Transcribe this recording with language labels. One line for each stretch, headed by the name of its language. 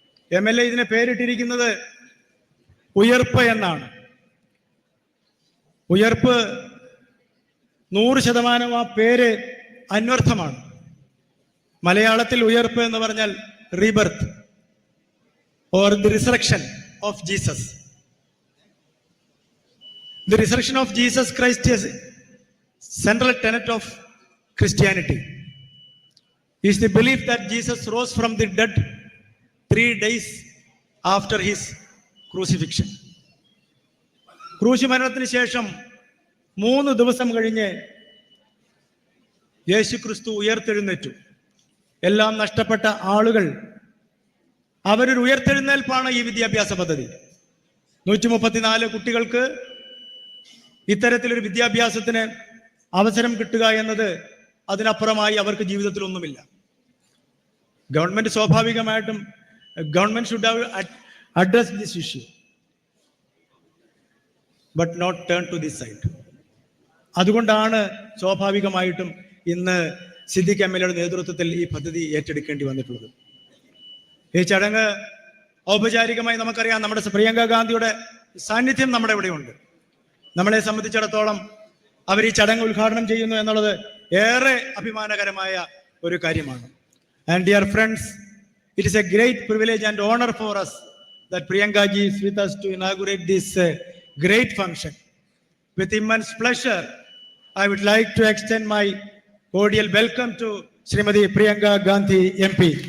Malayalam: MLA ഇതിനെ പേരിട്ടിരിക്കുന്നത് ഉയർപ്പ് എന്നാണ്. ഉയർപ്പ് 100% ആ പേര് അന്വർത്ഥമാണ്. മലയാളത്തിൽ ഉയർപ്പ് എന്ന് പറഞ്ഞാൽ
English: Rebirth or the resurrection of Jesus. The resurrection of Jesus Christ is central tenet of Christianity is the belief that Jesus rose from the dead 3 days after his crucifixion.
Malayalam: ക്രൂശുമരണത്തിന് ശേഷം 3 ദിവസം കഴിഞ്ഞ് യേശു ക്രിസ്തു ഉയർത്തെഴുന്നേറ്റു. എല്ലാം നഷ്ടപ്പെട്ട ആളുകൾ അവരൊരു ഉയർത്തെഴുന്നേൽപ്പാണ് ഈ വിദ്യാഭ്യാസ പദ്ധതി. 134 കുട്ടികൾക്ക് ഇത്തരത്തിലൊരു വിദ്യാഭ്യാസത്തിന് അവസരം കിട്ടുക എന്നത് അതിനപ്പുറമായി അവർക്ക് ജീവിതത്തിൽ ഒന്നുമില്ല.
English: government
Malayalam: സ്വാഭാവികമായിട്ടും
English: Government should have address this issue but not turn to this side.
Malayalam: അതുകൊണ്ടാണ് സ്വാഭാവികമായിട്ടും ഇന്ന് സിദ്ദിഖ് MLA നേതൃത്വത്തിൽ ഈ പദ്ധതി ഏറ്റെടുക്കേണ്ടി വന്നിട്ടുള്ളത്. ഈ ചടങ്ങ് ഔപചാരികമായി നമുക്കറിയാം, നമ്മുടെ പ്രിയങ്ക ഗാന്ധിയുടെ സാന്നിധ്യം നമ്മുടെ ഇവിടെയുണ്ട്. നമ്മളെ സംബന്ധിച്ചിടത്തോളം അവർ ഈ ചടങ്ങ് ഉദ്ഘാടനം ചെയ്യുന്നു എന്നുള്ളത് ഏറെ അഭിമാനകരമായ ഒരു കാര്യമാണ്.
English: And dear friends, it is a great privilege and honour for us that Priyanka ji is with us to inaugurate this great function. With immense pleasure, I would like to extend my cordial welcome to Srimati Priyanka Gandhi MP.